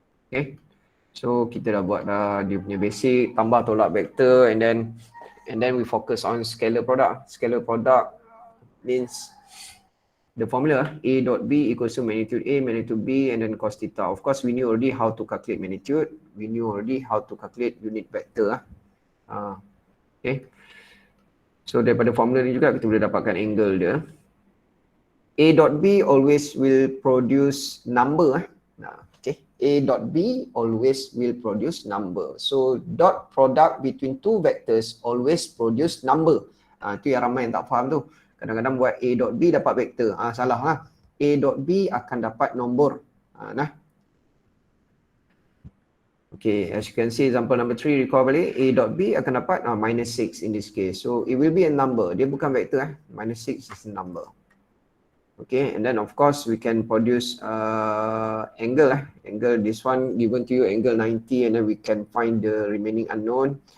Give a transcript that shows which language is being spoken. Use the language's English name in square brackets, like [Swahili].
[English] Okay, so [Malay] kita dah buat dia punya basic, tambah tolak [English] vector, and then we focus on scalar product. Scalar product means the formula A dot B equals to magnitude A, magnitude B, and then cos theta. Of course, we knew already how to calculate magnitude. We knew already how to calculate unit vector. Okay. [Malay] So daripada formula ni juga kita boleh dapatkan angle dia. [English] A dot B always will produce number. Okay. A dot B always will produce number. So dot product between two vectors always produce number. [Malay] Itu yang ramai yang tak faham tu. Kadang-kadang buat A dot B dapat vektor. Salah lah. A dot B akan dapat nombor. [English] Okay, as you can see example number 3, recall balik. A dot B [Malay] akan dapat [English] minus 6 in this case. So it will be a number. [Malay] Dia bukan vektor. [English] Minus 6 is a number. Okay, and then of course we can produce angle. Angle, this one given to you angle 90, and then we can find the remaining unknown.